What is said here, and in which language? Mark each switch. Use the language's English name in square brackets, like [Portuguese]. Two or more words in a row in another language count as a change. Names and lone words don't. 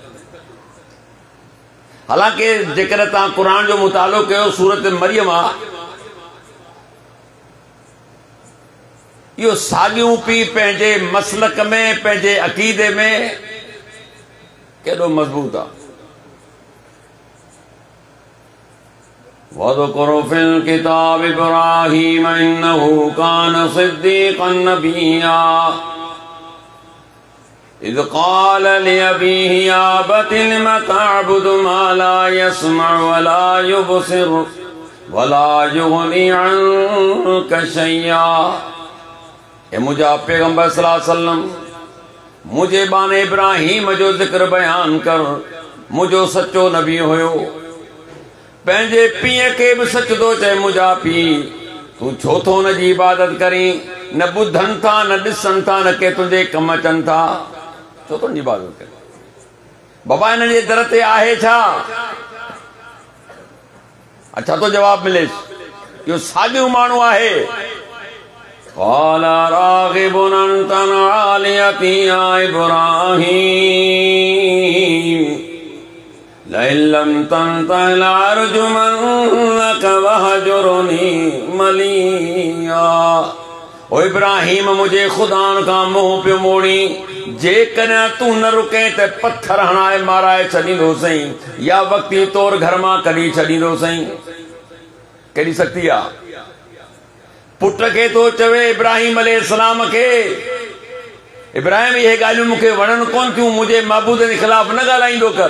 [Sindhi] हालांकि जेकर तव्हां क़ुरान जो मुतालो कयो, सूरत मरियम आहे, इहो साॻियूं पीउ पंहिंजे मसलक में, पंहिंजे अक़ीदे में केॾो मज़बूत आहे। [Arabic] واذكر في الكتاب إبراهيم إنه كان صديقا نبيا إذ قال لأبيه يا أبت لم تعبد ما لا يسمع ولا يبصر ولا يغني عنك شيئا. [Sindhi] ए मुंहिंजा पैगंबर [Arabic] صلى الله عليه وسلم, [Sindhi] मुंहिंजे बाने इब्राहीम जो ज़िक्र बयान कर। मुंहिंजो सचो नबी हुयो, पंहिंजे पीउ खे बि सच थो चए, मुंहिंजा पीउ तूं छो थो हुन जी इबादत करीं? न ॿुधनि था, न ॾिसनि था, न के तुंहिंजे कम अचनि था, छो तुंहिंजी इबादत करीं? बाबा हिन जे दर ते आहे छा? अच्छा तो जवाब मिलेसि, इहो साॻियो माण्हू आहे। [Arabic] قال راغب أنت عن آلهتي يا إبراهيم لئن لم تنته لأرجمنك وهجرني مليا। [Urdu] او ابراہیم، مجھے خدا کا منہ پے موڑی, [Sindhi] जेकॾहिं तूं न रुके त पत्थर हणाए माराए छॾींदो सही, या वक़्ती तौर घर मां कढी छॾींदो सही। केॾी सख़्ती आहे। पुट खे तो चवे इब्राहिम अलैहिस्सलाम खे, इब्राहिम इहे ॻाल्हियूं मूंखे वणनि कोन थियूं, मुंहिंजे महबूद जे ख़िलाफ़ न ॻाल्हाईंदो कर।